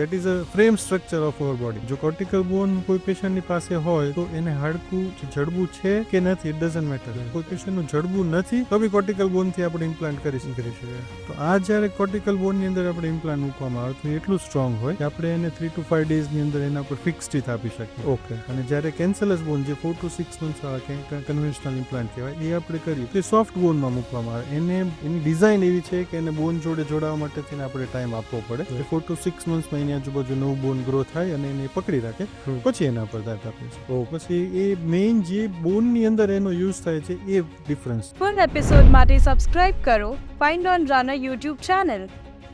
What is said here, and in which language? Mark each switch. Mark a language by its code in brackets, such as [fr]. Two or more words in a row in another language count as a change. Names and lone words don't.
[en] That is a frame structure of our body. [gu] જો [en] cortical bone [gu] કોઈ પેશન્ટની પાસે હોય તો એને હાડકું જડબું છે કે નથી [en] it doesn't matter. [gu] કોઈ પેશન્ટનું જડબું નથી તો બી [en] cortical bone [gu] આપણે ઇમ્પ્લાન્ટ કરી શકીએ. તો આ જ્યારે [en] cortical bone [gu] અંદર આપણે ઇમ્પ્લાન્ટ મૂકવામાં આવે તો એટલું સ્ટ્રોંગ હોય કે આપણે એને 3 to 5 ડેઝની અંદર એના પર [en] fixed teeth [gu] આપી શકીએ. ઓકે અને જ્યારે [en] cancellous bone [gu] જે [en] 4 to 6 months [gu] વાળા [en] conventional implant [gu] કહેવાય, એ આપણે કરીએ તો એ [en] soft bone [gu] મૂકવામાં આવે. એની ડિઝાઇન એવી છે કે એને બોન જોડે જોડાવા માટે આપણે ટાઈમ આપવો પડે. [en] 4 to 6 months [gu] માં એની આજુબાજુ નવું બોન ગ્રો થાય અને એને પકડી રાખે, પછી એના પર દાંત આપે છે. પછી એ મેઇન જે બોનની અંદર એનો યુઝ થાય છે એ ડિફરન્સ. [en] full episode [gu] માટે સબસ્ક્રાઇબ કરો [en] find on Rana YouTube channel.